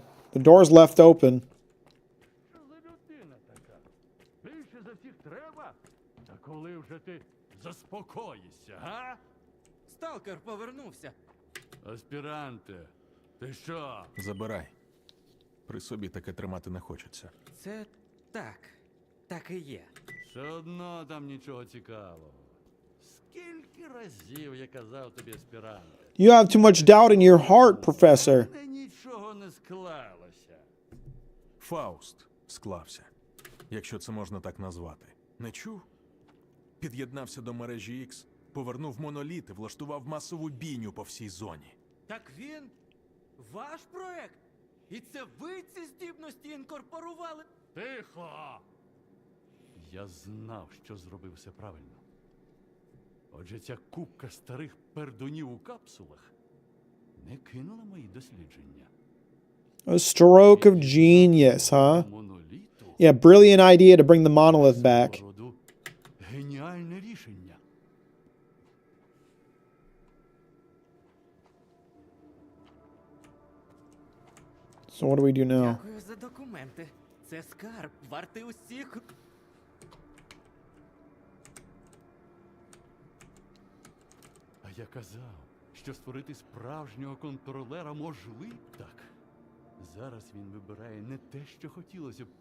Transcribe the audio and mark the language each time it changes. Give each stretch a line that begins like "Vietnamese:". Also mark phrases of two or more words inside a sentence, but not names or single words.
English: The door's left open.
Ukrainian: Що за людина така? Більше за всіх треба? Та коли вже ти заспокоїшся, га? Сталкер повернувся. Аспіранте, ти що? Забирай. При собі таке тримати не хочеться. Це так. Так і є. Все одно там нічого цікавого. Скільки разів я казав тобі, аспіранте?
English: You have too much doubt in your heart, Professor.
Ukrainian: У мене нічого не склалося. Фауст склався, якщо це можна так назвати. Не чув? Під'єднався до мережі X, повернув моноліт і влаштував масову бійню по всій зоні. Так він ваш проект? І це ви ці здібності інкорпорували? Тихо! Я знав, що зробив все правильно. Отже, ця купка старих пердунів у капсулах не кинула мої дослідження.
English: A stroke of genius, huh?
Ukrainian: Моноліту
English: Yeah, brilliant idea to bring the monolith back.
Ukrainian: свого роду геніальне рішення.
English: So what do we do now?
Ukrainian: Дякую за документи. Це скарб, вартий усіх. А я казав, що створити справжнього контролера можливо. Так. Зараз він вибирає не те, що хотілося б.